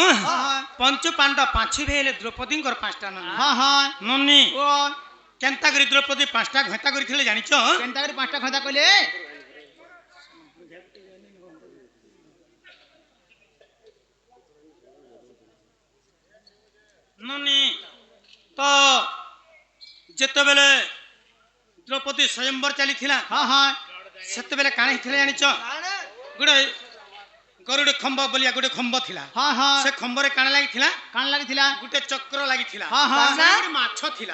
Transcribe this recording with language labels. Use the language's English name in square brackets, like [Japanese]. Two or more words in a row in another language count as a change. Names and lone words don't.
[Odia] ପଞ୍ଚୁ ପାଣ୍ଡବ 5 ଭେଲେ ଦ୍ରୌପଦୀଙ୍କର 5ଟା ନନୀ ନନୀ କେନତା କରୀ ଦ୍ରୌପଦୀ 5ଟା ଘତା କରୀ ଥିଲେ ଜାନିଛ କେନତା କରୀ 5ଟା ଘତା କଲେ ନନୀ ତୋ ଜେତେ ବେଲେ ଦ୍ରୌପଦୀ ସ୍ୱୟଂବର ଚଲୀ ଥିଲା ସେତେ ବେଲେ କାନେ ଥିଲେ ଜାନିଛ ଗୁଡେ ଗରୁଡ଼ ଖମ୍ବ ବୋଲିଆ ଗୋଟେ ଖମ୍ବ ଥିଲା ସେ ଖମ୍ବ ରେ କାଣ ଲାଗୀ ଥିଲା ଗୋଟେ ଚକ୍ର ଲାଗୀ ଥିଲା ମାଛ ଥିଲା